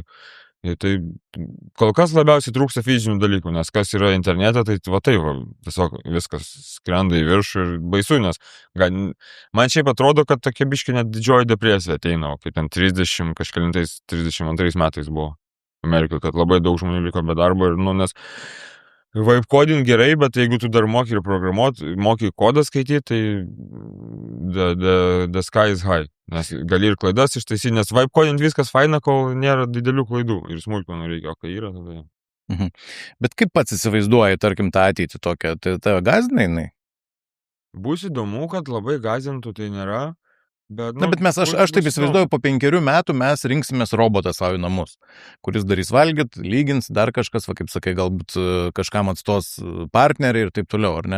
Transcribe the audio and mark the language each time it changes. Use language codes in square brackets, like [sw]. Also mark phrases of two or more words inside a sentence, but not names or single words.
[lt] Tai kol kas labiausiai trūksta fizinių dalykų, nes kas yra internete, tai va taip, tiesiog viskas skrenda į viršų ir baisu, nes man šiaip atrodo, kad tokia biškė net didžioji depresija ateina, kaip ten 32 metais buvo Amerikoje, kad labai daug žmonių liko be darbo ir, nes [en] vibe coding [lt] gerai, bet jeigu tu dar moki ir programuoti, moki kodą skaityti, tai [en] the sky is high. [lt] Nes gali ir klaidas ištaisyti, nes [en] vibe coding [lt] viskas faina, kol nėra didelių klaidų ir smulkmenų reikia, o kai yra, tada. Mhm. Bet kaip pats įsivaizduoji, tarkim, tą ateitį tokią, tai tave gąsdina jinai? Bus įdomu, kad labai gąsdintų, tai nėra. Bet, bet aš taip įsivaizduoju, po 5 metų mes rinksimės robotą savo į namus, kuris darys valgyt, lygins, dar kažkas, va, kaip sakai, galbūt kažkam atstos partneriai ir taip toliau, ar ne?